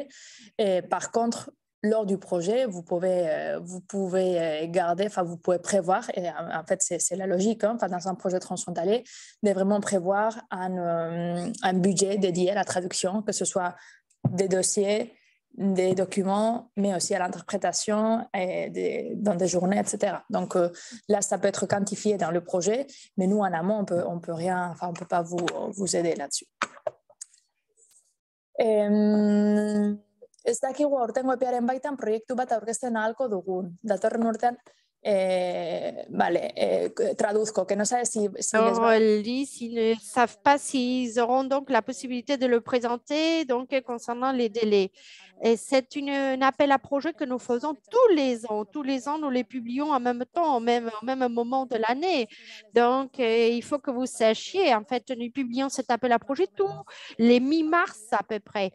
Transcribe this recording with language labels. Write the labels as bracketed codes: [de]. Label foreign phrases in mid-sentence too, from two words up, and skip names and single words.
[fr] Et par contre, lors du projet, vous pouvez garder, enfin, vous pouvez prévoir, et en fait, c'est la logique, hein, enfin, dans un projet transfrontalier, de vraiment prévoir un budget dédié à la traduction, que ce soit des dossiers, des documents, mais aussi à l'interprétation dans des journées, etc. Donc là, ça peut être quantifié dans le projet, mais nous, en amont, on peut rien, enfin, on peut pas vous aider là-dessus. [eu] Ez dakigu aurtengo epearen baitan proiektu bat aurkezten ahalko dugun. Datorren urtean, [es] traduzco, que no sabe si [fr] ils ne savent pas s'ils auront donc la possibilité de le présenter donc, concernant les délais. Et c'est un appel à projet que nous faisons tous les ans. Tous les ans, nous les publions en même temps, au même moment de l'année. Donc, il faut que vous sachiez, en fait, nous publions cet appel à projet tous les mi-mars à peu près.